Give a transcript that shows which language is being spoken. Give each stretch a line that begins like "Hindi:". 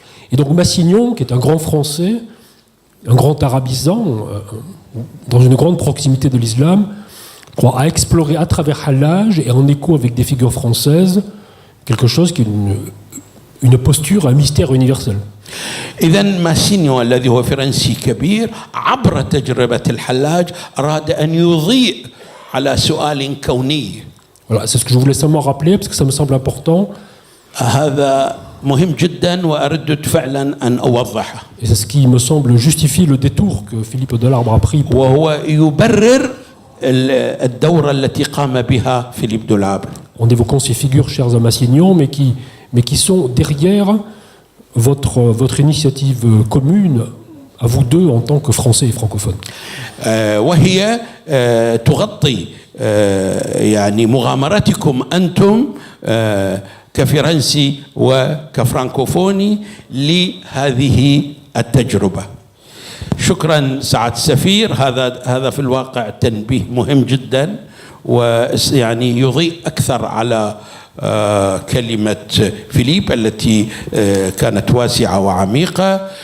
French: Et donc Massignon, qui est un grand Français, un grand arabisant, dans une grande proximité de l'islam, a exploré à travers Hallaj et en écho avec des figures françaises quelque chose qui est une posture, un mystère universel.
Arabic: إذا ماسينيو الذي هو فرنسي كبير عبر تجربة الحلاج أراد أن يضيء على سؤال كوني.
French: Voilà, c'est ce que je voulais seulement rappeler parce que ça me semble important.
Arabic: هذا مهم جدا وأردت فعلا أن أوضحه.
French: Et c'est ce qui me semble justifier le détour que Philippe Delarbre a pris.
Arabic: وهو يبرر الدورة التي قام بها فيليب دولابر.
French: En évoquant ces figures chères à Massignon, mais qui sont derrière votre initiative commune à vous deux en tant que Français et francophones.
Arabic: وهي تغطي يعني مغامرتكم أنتم كفرنسي وكفرانكوفوني لهذه التجربة. شكرا سعادة السفير، هذا في الواقع تنبيه مهم جدا ويعني يضيء أكثر على كلمة فيليب التي كانت واسعة وعميقة.